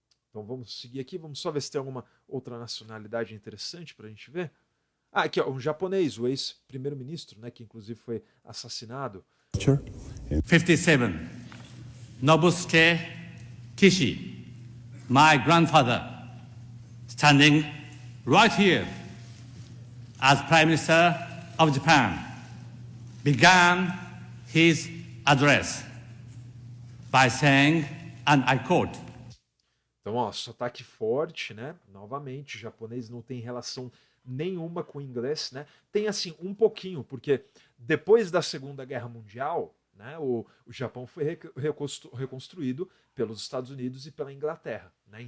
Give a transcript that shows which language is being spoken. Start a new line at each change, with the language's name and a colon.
Portuguese: Então vamos seguir aqui, vamos só ver se tem alguma outra nacionalidade interessante para a gente ver. Aqui, ó, um japonês, o ex-primeiro-ministro, né, que inclusive foi assassinado.
English: Sure. 57. Nobusuke Kishi, my grandfather, standing right here as Prime Minister of Japan, began his address by saying, and I quote,
Portuguese: então, ó, sotaque forte, né? Novamente, o japonês não tem relação nenhuma com o inglês, né? Tem, assim, um pouquinho, porque depois da Segunda Guerra Mundial, né, o Japão foi reconstruído pelos Estados Unidos e pela Inglaterra, né?